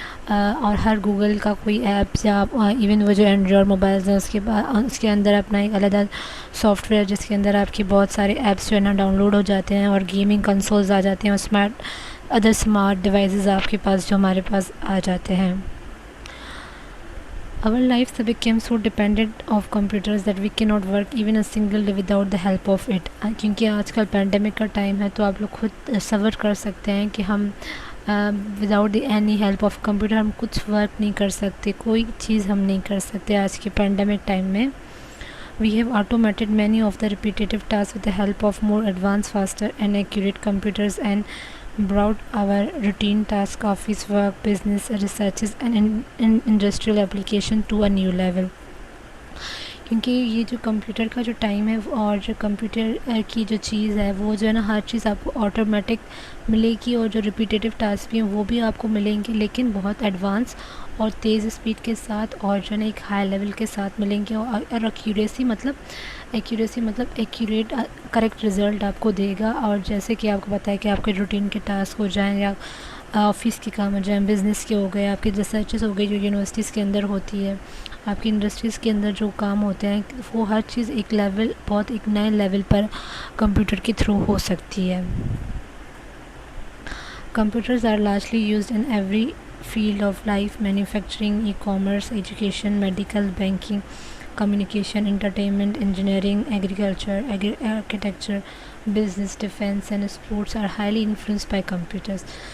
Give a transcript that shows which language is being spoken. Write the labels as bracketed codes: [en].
[ur] اور ہر گوگل کا کوئی ایپس یا ایون وہ جو اینڈرائڈ موبائلز ہیں اس کے اندر اپنا ایک علیحدہ سافٹ ویئر جس کے اندر آپ کی بہت سارے ایپس جو ہے نا ڈاؤن لوڈ ہو جاتے ہیں اور گیمنگ کنسولز آ جاتے ہیں اور ادر اسمارٹ ڈیوائسز آپ کے پاس جو ہمارے پاس آ جاتے ہیں. [en] Our lives have become so dependent of computers that we cannot work even a single day without the help of it. [ur] کیونکہ آج کل پینڈیمک کا ٹائم ہے تو آپ لوگ خود تصور کر سکتے ہیں کہ ہم [en] without the any help of computer [ur] ہم کچھ ورک نہیں کر سکتے, کوئی چیز ہم نہیں کر سکتے آج کے پینڈیمک ٹائم میں. [en] We have automated many of the repetitive tasks with the help of more advanced, faster and accurate computers and brought our routine tasks, office work, business researches and industrial application to a new level. [ur] کیونکہ یہ جو computer کا جو time ہے اور جو computer کی جو چیز ہے وہ جو ہے نا ہر چیز آپ کو آٹومیٹک ملے گی, اور جو ریپیٹیٹیو ٹاسک بھی ہیں وہ بھی آپ کو ملیں گے لیکن بہت ایڈوانس اور تیز اسپیڈ کے ساتھ, اور جو ہے نا ایک ہائی لیول کے ساتھ ملیں گے, اور ایکوریسی مطلب ایکوریٹ کریکٹ رزلٹ آپ کو دے گا. اور جیسے کہ آپ کو پتہ ہے کہ آپ کے روٹین کے ٹاسک ہو جائیں یا آفس کے کام ہو جائیں, بزنس کے ہو گئے, آپ کی ریسرچز ہو گئی جو یونیورسٹیز کے اندر ہوتی ہے, آپ کی انڈسٹریز کے اندر جو کام ہوتے ہیں, وہ ہر چیز ایک نئے لیول پر کمپیوٹر کے تھرو ہو سکتی ہے. [en] Computers are largely used in every field of life: manufacturing, e-commerce, education, medical, banking, communication, entertainment, engineering, agriculture, architecture, business, defense and sports are highly influenced by computers.